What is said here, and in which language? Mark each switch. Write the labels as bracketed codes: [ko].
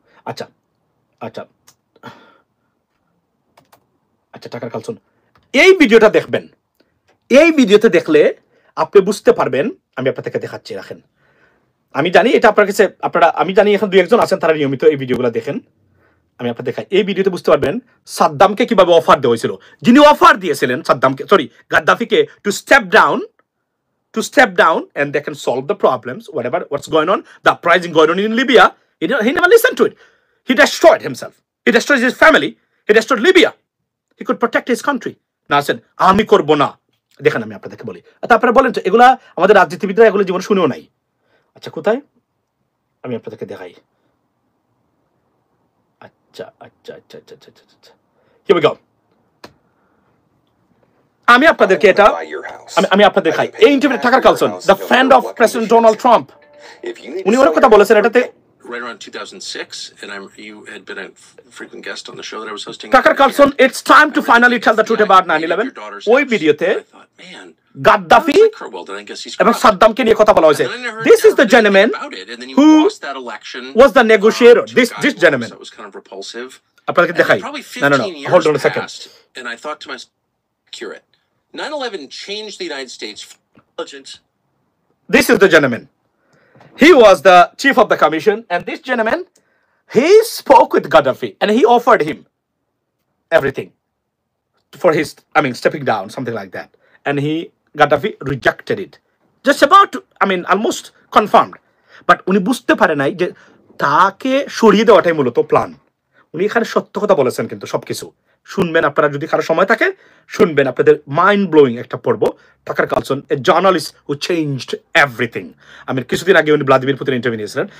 [bn] আচ্ছা আচ্ছা আচ্ছা, টাকার কালসন, এই ভিডিওটা দেখবেন। এই ভিডিওতে দেখলে আপনি বুঝতে পারবেন। আমি আপনাদেরকে দেখাচ্ছি, রাখেন। আমি জানি এটা আপনার কাছে, আমি জানি এখন 2-1 জন আছেন তারা নিয়মিত এই ভিডিওগুলো দেখেন। আমি আপনাদের দেখাই, এই ভিডিওতে বুঝতে পারবেন সাদ্দামকে কিভাবে অফার দেওয়া হয়েছিল। যিনি অফার দিয়েছিলেন সাদ্দামকে, গাদ্দাফিকে, [en] To step down and they can solve the problems, what's going on, the uprising going on in Libya. He never listened to it. He destroyed himself, he destroyed his family, he destroyed Libya. He could protect his country. [bn] না আছেন, আমি করব না। দেখেন আমি আপনাদেরকে বলি, আপনারা বলেন এগুলা আমাদের রাজনীতিবিদরা এগুলো জীবন শুনেও নাই। আচ্ছা কোথায়, আমি আপনাদেরকে দেখাই। আচ্ছা আচ্ছা আচ্ছা আচ্ছা আচ্ছা আচ্ছা, [en] here we go. [bn] আমি আপনাদেরকে এটা আমি আপনাদের দেখাই। এই ইন্টারভিউ টাকার Carlsen, [en] the friend of president Donald Trump, [bn] উনি অনেক কথা বলেছেন এটাতে। [en] Right around 2006, and you had been a frequent guest on the show that I was hosting. Tucker Carlson, it's time to finally tell the truth about 9/11. [bn] ওই ভিডিওতে Gaddafi এবং সাদ্দামকে নিয়ে কথা বলা হয়েছে। [en] This is the gentleman who was the negotiator. This gentleman. It was kind of repulsive. [bn] আপনাদেরকে দেখাই। [en] No, hold on a second. And I thought to myself, accurate. 9/11 changed the United States intelligence. This is the gentleman. He was the chief of the commission, and this gentleman, he spoke with Gaddafi and he offered him everything for his, stepping down, something like that. And Gaddafi rejected it. Just about, almost confirmed. [bn] But উনি বুঝতে পারে নাই যে তাকে সরিয়ে দেওয়াটাই মূলত plan. উনি এখানে সত্য কথা বলেছেন, কিন্তু সবকিছু শুনবেন আপনারা, যদি কারো সময় থাকে শুনবেন, আপনাদের মাইন্ড ব্লোয়িং একটা পড়বো। টাকার কালসন, [en] A journalist who changed everything. [bn] আমি কিছুদিন আগে উনি ভ্লাদিমির পুতিনের ইন্টারভিউ নিয়েছিলেন।